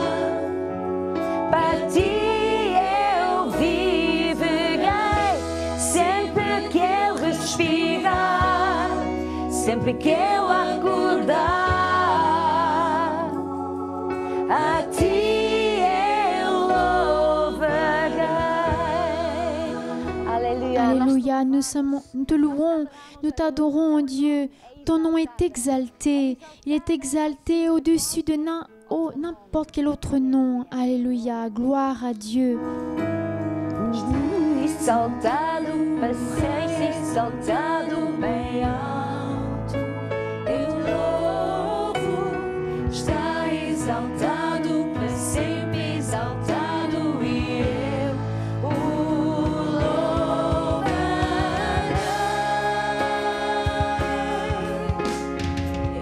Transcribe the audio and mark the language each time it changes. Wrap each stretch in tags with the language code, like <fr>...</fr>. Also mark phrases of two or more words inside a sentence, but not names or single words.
<pt>Para ti eu viverei, sempre que eu respirar, sempre que eu acordar. A ti eu louvarei.</pt> <fr>Alléluia. Alléluia, nous te louons, nous t'adorons, Dieu. Ton nom est exalté. Il est exalté au-dessus de n'importe quel autre nom. Alléluia, gloire à Dieu.</fr> <pt>Exaltado, paciência, exaltado, bem alto. Eu louvo, está exaltado, para sempre exaltado, e eu o louvarei.</pt>